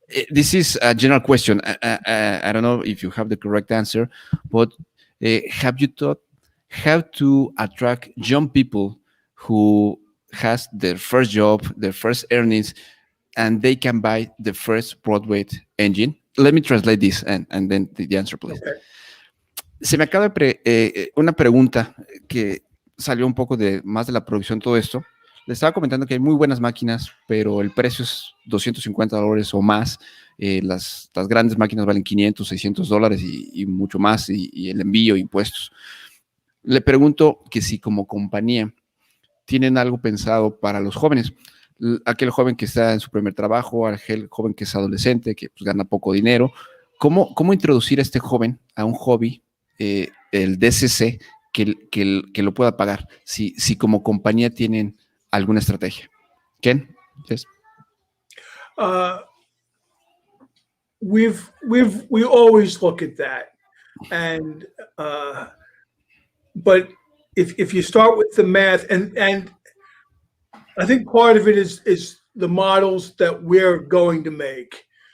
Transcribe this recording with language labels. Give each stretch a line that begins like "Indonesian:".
English: This is a general question. I don't know if you have the correct answer, but have you thought how to attract young people who has their first job, their first earnings, and they can buy the first Broadway engine? Let me translate this and then the answer, please. Okay.
Spanish: Se me acaba una pregunta que salió un poco más de la producción, todo esto. Les estaba comentando que hay muy buenas máquinas, pero el precio es $250 o más. Las grandes máquinas valen $500, $600 y mucho más, y el envío, impuestos. Le pregunto que si como compañía tienen algo pensado para los jóvenes. Aquel joven que está en su primer trabajo, aquel joven que es adolescente, que pues, gana poco dinero. ¿Cómo introducir a este joven a un hobby, el DCC, que lo pueda pagar? Si como compañía tienen alguna estrategia.
English: Ken? Yes. We always look at that, and but if you start with the math, and I think part of it is the models that we're going to make.